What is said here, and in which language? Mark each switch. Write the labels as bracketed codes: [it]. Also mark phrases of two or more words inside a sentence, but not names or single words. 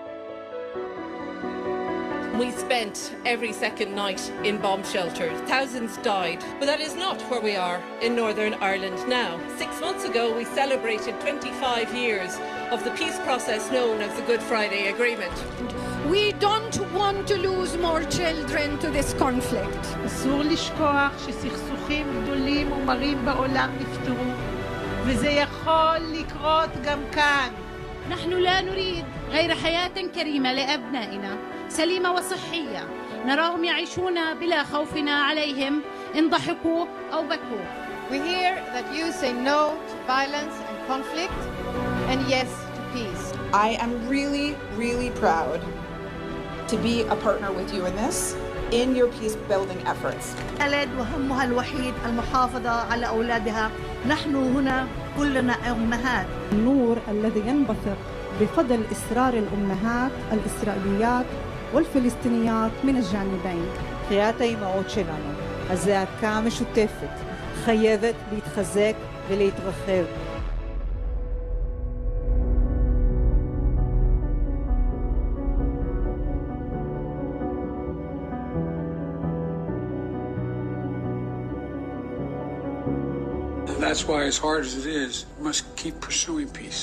[en] We spent every second night in bomb shelters. Thousands died. But that is not where we are in Northern Ireland now. 6 months ago, we celebrated 25 years of the peace process known as the Good Friday Agreement. We don't want to lose more children to this conflict. [he] אסור לשכוח שסכסוכים גדולים ומרים בעולם נפתרו, וזה יכול לקרות גם כאן. [ar] نحن لا نريد غير حياة كريمة لأبنائنا سليمة وصحية نراهم يعيشون بلا خوف عليهم إن ضحكوا أو بكوا. [en] We hear that you say no to violence and conflict and yes to peace. I am really proud to be a partner with you in this, in your peace building efforts. [ar] بلد وهمها الوحيد المحافظة على أولادها. نحن هنا كلنا أمهات. النور الذي ينبثق بفضل إصرار الأمهات الإسرائيليات والفلسطينيات من الجانبين. [he] קריאת האימהות שלנו, הזעקה המשותפת, חייבת להתחזק ולהתרחב. [en] That's why, as hard as it is, we must keep pursuing peace.